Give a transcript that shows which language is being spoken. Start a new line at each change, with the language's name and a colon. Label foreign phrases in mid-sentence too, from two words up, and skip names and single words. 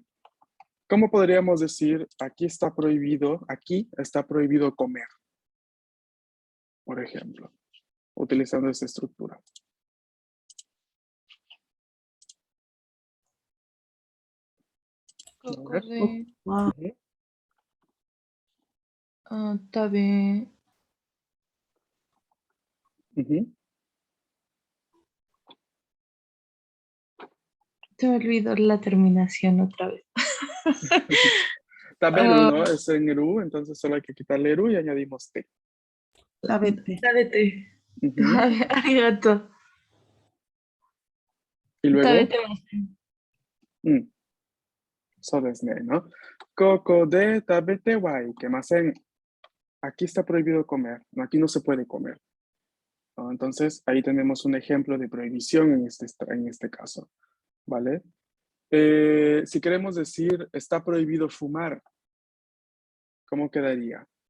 Spanish: ¿Cómo podríamos decir, aquí está prohibido comer, por ejemplo, utilizando esta estructura? A ver.
Japanese: ここで、 Ah, Ujú. 食べ、 Ujú.
Spanish: Se me olvidó la terminación otra vez. Taberu, ¿no? Es en eru, entonces solo hay que quitarle eru y añadimos te. Tabete. Tabete. Ujú. Arigato. Y luego,
Japanese: 食べてません. mm, そうですね, ¿no? ここで食べてはいけません.
Spanish: Aquí está prohibido comer, ¿no? Aquí no se puede comer, ¿no? Entonces, ahí tenemos un ejemplo de prohibición en este caso, ¿vale? Si queremos decir, está prohibido fumar, ¿cómo quedaría?